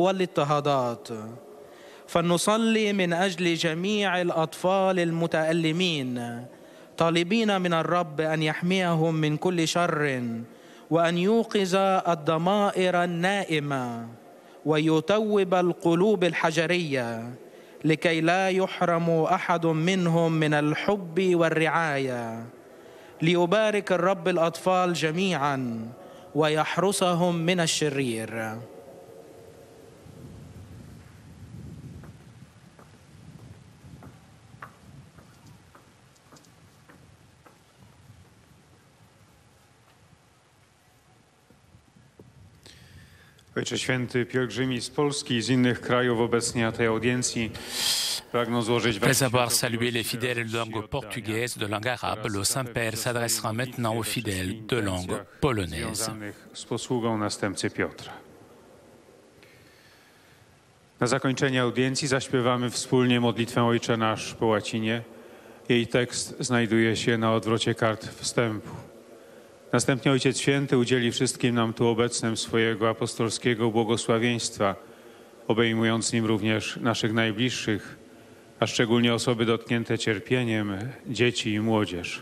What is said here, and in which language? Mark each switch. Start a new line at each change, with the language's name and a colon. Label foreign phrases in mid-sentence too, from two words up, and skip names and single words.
Arabic: والاضطهادات، فلنصلي من أجل جميع الأطفال المتألمين، طالبين من الرب أن يحميهم من كل شر وأن يوقظ الضمائر النائمة ويتوب القلوب الحجرية، لكي لا يحرم أحد منهم من الحب والرعاية. ليبارك الرب الأطفال جميعا ويحرسهم من الشرير.
Polish: Ojcze Święty, pielgrzymi z Polski i z innych krajów obecnie na tej audiencji pragną złożyć
French: Après avoir salué les fidèles de langue portugaise, de langue arabe, le Saint-Père s'adressera maintenant aux fidèles de langue polonaise.
Polish: z posługą następcy Piotra. Na zakończenie audiencji zaśpiewamy wspólnie modlitwę Ojcze Nasz po łacinie. Jej tekst znajduje się na odwrocie kart wstępu. Następnie Ojciec Święty udzieli wszystkim nam tu obecnym swojego apostolskiego błogosławieństwa, obejmując nim również naszych najbliższych, a szczególnie osoby dotknięte cierpieniem, dzieci i młodzież.